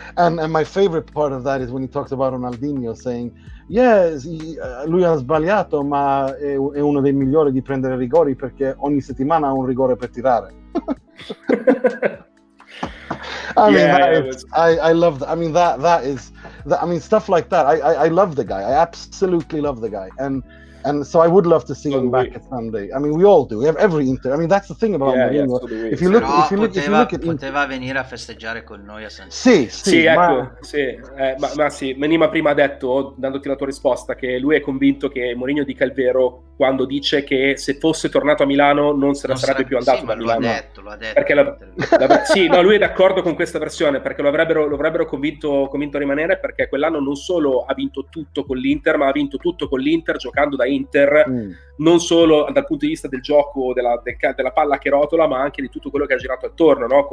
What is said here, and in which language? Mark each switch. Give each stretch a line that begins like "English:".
Italian: And my favorite part of that is when he talks about Ronaldinho saying, lui ha sbagliato, ma è uno dei migliori di prendere rigori, perché ogni settimana ha un rigore per tirare.
English: I love that. I mean, that is stuff like that. I love the guy. I absolutely love the guy, and so I would love to see him back at Sunday. I mean, we all do. We have every Inter. I mean, that's the thing about Mourinho. If you look at
Italian: poteva venire a festeggiare con noi a San Siro. Sì, ecco, sì. Ma Nima prima ha detto, dandoti la tua risposta, che lui è convinto che Mourinho dica il vero quando dice che se fosse tornato a Milano non se ne sarebbe più andato da Milano. Lo ha detto. Perché lui è d'accordo con questa versione, perché lo avrebbero convinto a rimanere, perché quell'anno non solo ha vinto tutto con l'Inter, ma ha vinto tutto con l'Inter giocando da Inter, non solo dal punto di vista del gioco, della palla che rotola, ma anche di tutto quello che ha girato attorno, no?